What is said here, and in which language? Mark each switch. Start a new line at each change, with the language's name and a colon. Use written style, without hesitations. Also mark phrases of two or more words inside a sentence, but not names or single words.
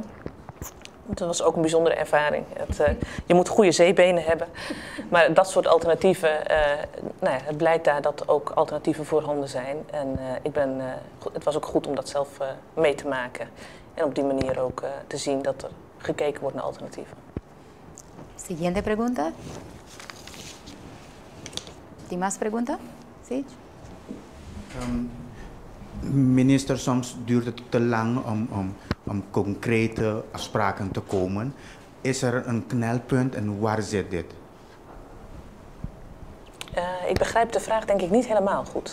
Dutch: Dat was ook een bijzondere ervaring. Je moet goede zeebenen hebben. Maar dat soort alternatieven, het blijkt daar dat ook alternatieven voorhanden zijn. En het was ook goed om dat zelf mee te maken. En op die manier ook te zien dat er gekeken wordt naar alternatieven.
Spanish: Siguiente pregunta. ¿Tiene más pregunta? Sí.
Dutch: Minister, soms duurt het te lang om concrete afspraken te komen. Is er een knelpunt en waar zit dit? Ik begrijp de vraag denk ik niet helemaal goed.